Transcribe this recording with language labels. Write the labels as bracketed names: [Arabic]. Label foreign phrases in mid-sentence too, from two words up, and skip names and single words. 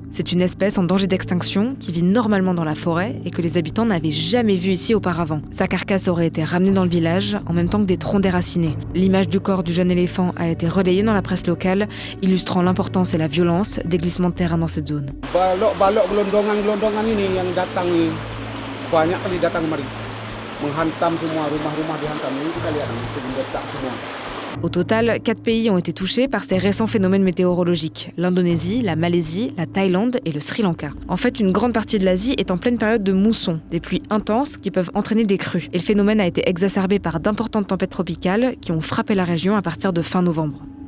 [French] C'est une espèce en danger d'extinction qui vit normalement dans la forêt et que les habitants n'avaient jamais vu ici auparavant. Sa carcasse aurait été ramenée dans le village, en même temps que des troncs déracinés. L'image du corps du jeune éléphant a été relayée dans la presse locale, illustrant l'importance et la violence des glissements de terrain dans cette zone. [Indonesian] Balok-balok gelondongan ini yang datang nih. Banyak kali datang kemari. Menghantam semua rumah-rumah dihantam ini kita lihat itu meledak semua. [French] Au total, 4 pays ont été touchés par ces récents phénomènes météorologiques. L'Indonésie, la Malaisie, la Thaïlande et le Sri Lanka. En fait, une grande partie de l'Asie est en pleine période de mousson, des pluies intenses qui peuvent entraîner des crues. Et le phénomène a été exacerbé par d'importantes tempêtes tropicales qui ont frappé la région à partir de fin novembre.